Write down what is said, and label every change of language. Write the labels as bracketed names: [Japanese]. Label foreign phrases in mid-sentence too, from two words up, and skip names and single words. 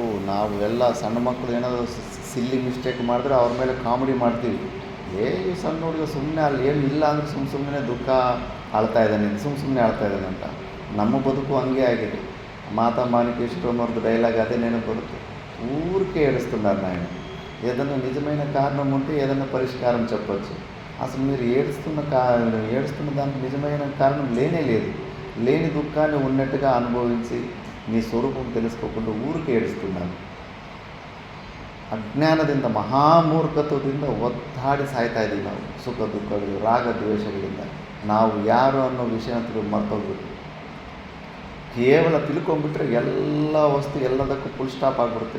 [Kannada] ನಾವು ಎಲ್ಲ ಸಣ್ಣ ಮಕ್ಕಳು ಏನಾದರೂ [English] silly mistake [Kannada] ಮಾಡಿದ್ರೆ ಅವ್ರ ಮೇಲೆ ಕಾಮಿಡಿ ಮಾಡ್ತೀವಿ. ಈ ಸಣ್ಣ ಹುಡುಗ ಸುಮ್ಮನೆ ಅಲ್ಲಿ ಏನು ಇಲ್ಲ ಅಂದರೆ ಸುಮ್ಮನೆ ದುಃಖ ಆಳ್ತಾ ಇದ್ದಾನೆ, ಸುಮ್ಮನೆ ಆಳ್ತಾ ಇದ್ದಾನೆ ಅಂತ. ನಮ್ಮ ಬದುಕು ಹಂಗೆ ಆಗಿದೆ. ಮಾತಾ ಮಾಣಿಕೇಶ್ವರಮ್ಮವ್ರದ್ದು ಡೈಲಾಗ್ ಅದೇ ನೆನಪು ಬರುತ್ತೆ. [Telugu] ఊరికే ఏడుస్తున్నారు నాయన. ఏదన్నా నిజమైన కారణం ఉంటే ఏదన్నా పరిష్కారం చెప్పచ్చు. అసలు మీరు ఏడుస్తున్న దానికి నిజమైన కారణం లేనే లేదు. లేని దుఃఖాన్ని ఉన్నట్టుగా అనుభవించి మీ స్వరూపం తెలుసుకోకుండా ఊరికి ఏడుస్తున్నారు. [Kannada] ಅಜ್ಞಾನದಿಂದ ಮಹಾಮೂರ್ಖತ್ವದಿಂದ ಒದ್ದಾಡಿ ಸಾಯ್ತಾ ಇದ್ದೀವಿ ನಾವು. ಸುಖ ದುಃಖಗಳು, ರಾಗ ದ್ವೇಷಗಳಿಂದ ನಾವು ಯಾರು ಅನ್ನೋ ವಿಷಯ ಮರ್ತೋಗ್ಬಿಟ್ಟು ಕೇವಲ ತಿಳ್ಕೊಂಡ್ಬಿಟ್ರೆ ಎಲ್ಲ ವಸ್ತು ಎಲ್ಲದಕ್ಕೂ [English] full stop [Kannada] ಆಗಿಬಿಡುತ್ತೆ.